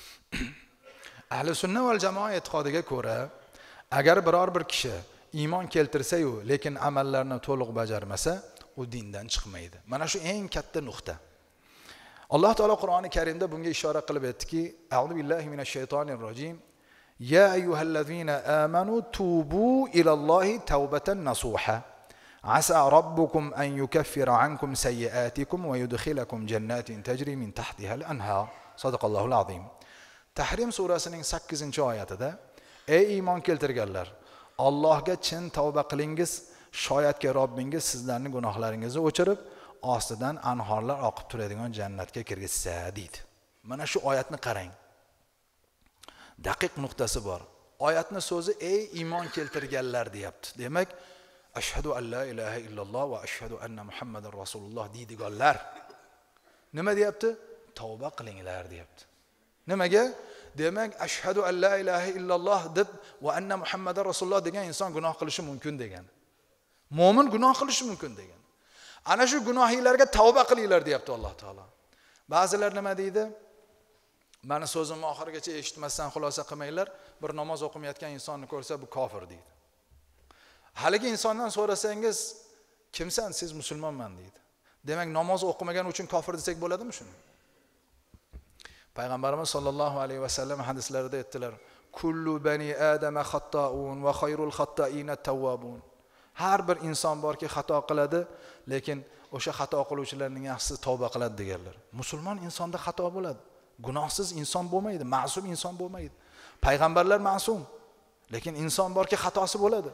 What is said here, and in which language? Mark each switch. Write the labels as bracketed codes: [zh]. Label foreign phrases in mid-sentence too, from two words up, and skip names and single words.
[uz] Ahli sunna val jamoa e'tiqodiga ko'ra, agar biror bir kishi iymon keltirsa-yu, lekin amallarni to'liq bajarmasa, u dindan chiqmaydi. Mana shu eng katta nuqta. Alloh taolo Qur'oni Karimda bunga ishora qilib aytdiki, [ar] أعوذ بالله من الشيطان الرجيم. يا أيها الذين آمنوا توبوا إلى الله توبة نصوحا. عسى ربكم أن يكفر عنكم سيئاتكم ويدخلكم جنات تجري من تحتها الأنهار. صدق الله العظيم. [uz] Tahrim surasining 8-oyatida: Ey iymon keltirganlar, Allohga chin tavba qilingiz, shoyatki Robbingiz sizlarning gunohlaringizni o'chirib, ostidan anhorlar oqib turadigan jannatga kirgizsa deydi. Mana shu oyatni qarang. Daqiq nuqtasi bor. Oyatning so'zi ey iymon keltirganlar deyapti. Demak, [ar] أشهد أن لا إله إلا الله وأشهد أن محمدا رسول الله [uz] deydiganlar nima deyapti? Tavba qilinglar deyapti. Nimaga? Demak, [ar] أشهد أن لا إله إلا الله deb وأن محمدا رسول الله [uz] degan inson gunoh qilishi mumkin degan. Mo'min gunoh qilishi mumkin degan. Ana shu gunohinglarga tavba qilinglar deyapti Alloh taolo. Ba'zilar nima deydi? Mani so'zimni oxirigacha eshitmasdan xulosa qilmanglar, bir namoz o'qimayotgan insonni ko'rsa bu kofir deydi. Haligi insondan so'rasangiz, kimsan? Siz musulmonman deydi. Demak, namoz o'qimagan uchun kofir desak bo'ladimi shuni? Payg'ambarimiz [ar] صلى الله عليه وسلم [uz] hadislarida aytdilar: [ar] "كل بني آدم خطاء وخير الخطائين التوابون." [uz] Har bir inson borki xato qiladi, lekin o'sha xato qiluvchilarning yaxshisi tavba qiladi deganlar. Musulmon insonda xato bo'ladi. Gunohsiz inson bo'lmaydi, ma'sum inson bo'lmaydi. Payg'ambarlar ma'sum, lekin inson borki xatosi bo'ladi.